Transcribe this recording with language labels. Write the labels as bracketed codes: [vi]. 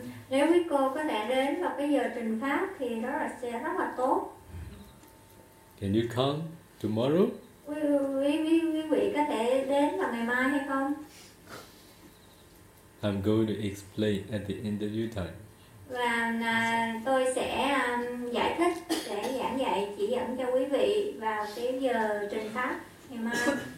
[vi] Nếu quý cô có thể đến vào cái giờ trình pháp thì đó là sẽ rất là tốt. [en] Can you come tomorrow? [vi] Quý vị có thể đến vào ngày mai hay không? [en] I'm going to explain at the interview time. [vi] Và tôi sẽ giải thích, sẽ giảng dạy, chỉ dẫn cho quý vị vào cái giờ trình pháp ngày mai.